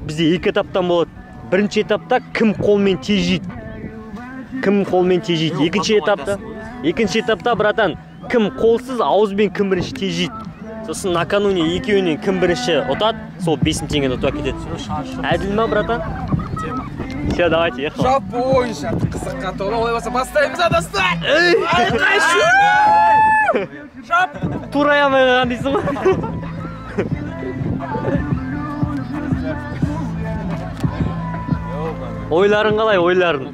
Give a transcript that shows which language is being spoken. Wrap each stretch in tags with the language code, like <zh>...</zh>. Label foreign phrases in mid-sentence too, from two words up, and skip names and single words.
<kk>Бізде 2 этаптан болады. Бірінші этапта кім қолмен тез жейді? Екінші этапта, братан, кім қолсыз, ауызбен кім бірінші тез жейді? Сосын накануне екеуінен кім бірінші ұтады, сол 5000 теңгені ұтып кетеді. Әділ ма, братан?</kk> <ru>Все, давайте, ехал.</ru> <kk>Жалпы ойынша қызыққа толы. Олай болса бастаймыз, достар! Айқайшы! Тура аямай қалған дейсің ғой? Ойларын қалай, ойларын?</kk>